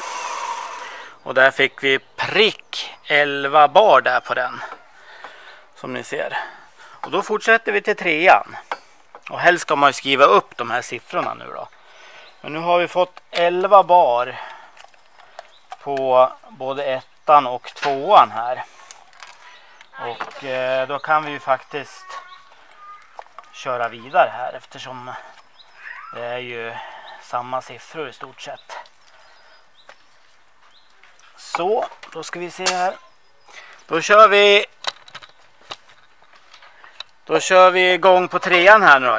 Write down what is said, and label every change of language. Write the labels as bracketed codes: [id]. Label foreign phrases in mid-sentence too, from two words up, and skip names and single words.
[sv] Och där fick vi prick 11 bar där på den. Som ni ser. Och då fortsätter vi till 3:an. Och helst ska man ju skriva upp de här siffrorna nu då. Men nu har vi fått 11 bar på både 1:an och 2:an här. Och då kan vi ju faktiskt köra vidare här, eftersom det är ju samma siffror i stort sett. Så, då ska vi se här. Då kör vi igång på 3:an här nu då.